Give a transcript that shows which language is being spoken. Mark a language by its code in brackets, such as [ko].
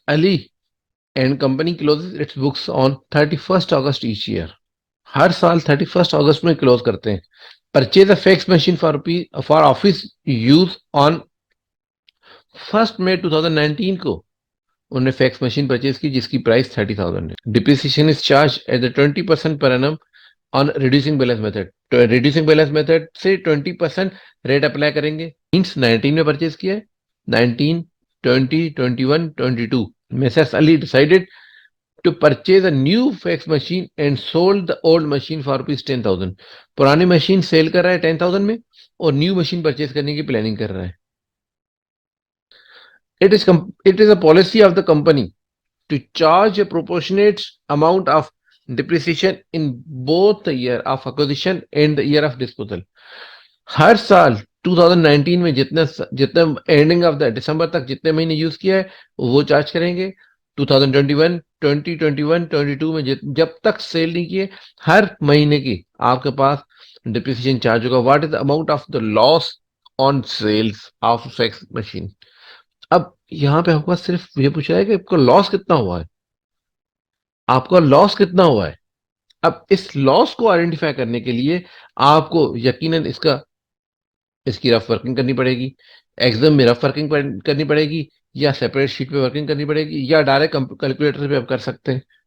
[en] Ali and company closes its books on 31st August each year. [ur] ہر سال 31st اگست میں close کرتے ہیں. [en] purchase a fax machine for office use on [ur] 1 مئی 2019 کو انہوں نے فیکس مشین پرچیز کی جس کی پرائس 30,000 ہے. [en] Depreciation is charge at 20% per annum on reducing balance method. [ur] Reducing balance method سے 20% ریٹ اپلائی کریں گے. مینس 19 میں پرچیز کیا ہے, 19, 20, 21, 22. Messrs. [en] Ali decided to purchase a new fax machine and sold the old machine for ₹10,000. [ur] پرانی machine cell کر رہا ہے 10,000 میں اور نیو مشین پرچیز کرنے کی پلاننگ کر رہا ہے. [en] It is a policy of the company to charge a proportionate amount of depreciation in both the year of acquisition and the year of disposal. [ur] ہر سال 2019 میں جتنا اینڈنگ آف دا دسمبر تک جتنے مہینے یوز کیا ہے وہ چارج کریں گے. 2021, 2021, 22 میں جب تک سیل نہیں کیے ہر مہینے کی آپ کے پاس ڈپریسیشن چارج ہوگا. [en] What is the amount of the loss on sales of fax machine. [ur] اب یہاں پہ آپ کو صرف یہ پوچھا ہے کہ آپ کا لاس کتنا ہوا ہے, آپ کا لاس کتنا ہوا ہے. اب اس لاس کو آئیڈینٹیفائی کرنے کے لیے آپ کو یقیناً اس کی رف ورکنگ کرنی پڑے گی. ایگزام میں رف ورکنگ کرنی پڑے گی یا سیپریٹ شیٹ پہ ورکنگ کرنی پڑے گی یا ڈائریکٹ کیلکولیٹر پہ آپ کر سکتے ہیں.